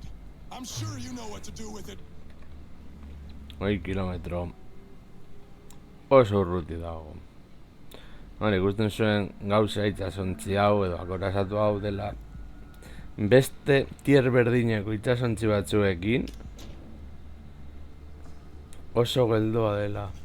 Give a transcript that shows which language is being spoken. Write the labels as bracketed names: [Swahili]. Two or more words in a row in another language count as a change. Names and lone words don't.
[English] I'm sure you know what to do with it. [Basque] 1 kilometro oso urruti dago. Ikusten zuen gauza itxasontzi hau edo akorasatu hau dela beste tier berdineko itxasontzi batzuekin oso geldoa dela.